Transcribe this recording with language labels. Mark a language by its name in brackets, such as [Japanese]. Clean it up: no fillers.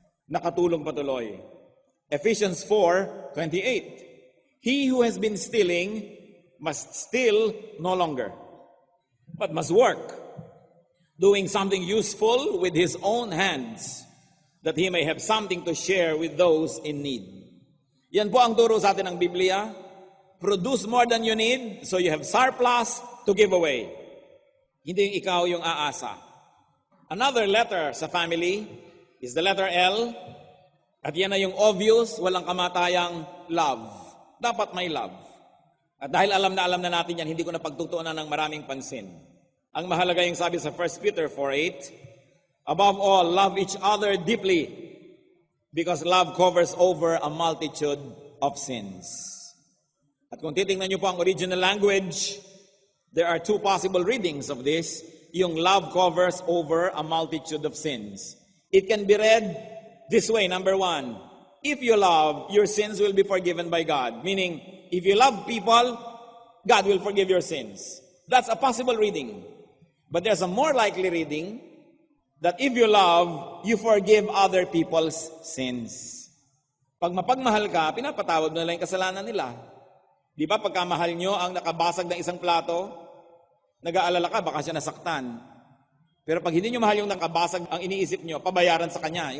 [Filipino] Nakatulong patuloy. Ephesians 4:28. [English] He who has been stealing must steal no longer, but must work, doing something useful with his own hands, that he may have something to share with those in need. [Filipino] Yan po ang turo sa atin ng Biblia. [English] Produce more than you need, so you have surplus to give away. [Filipino] Hindi yung ikaw yung aasa. [English] Another letter sa family is the letter L. [Filipino] At yan na yung obvious, walang kamatayang love. Dapat may love. At dahil alam na natin yan, hindi ko na pagtutuunan ng maraming pansin. Ang mahalaga yung sabi sa [English] 1 Peter 4:8, above all, love each other deeply, because love covers over a multitude of sins. [Filipino] At kung titingnan niyo po ang [English] original language, there are two possible readings of this. Yung love covers over a multitude of sins. It can be read this way. Number one, if you love, your sins will be forgiven by God. Meaning, if you love people, God will forgive your sins. That's a possible reading. But there's a more likely reading that if you love, you forgive other people's sins. [Filipino] Pag mapagmahal ka, pinapatawad mo na lang yung kasalanan nila. Di ba pagkamahal nyo ang nakabasag ng isang plato, nag-aalala ka, baka siya nasaktan. Pero pag hindi nyo mahal yung nakabasag, ang iniisip nyo, pabayaran sa kanya.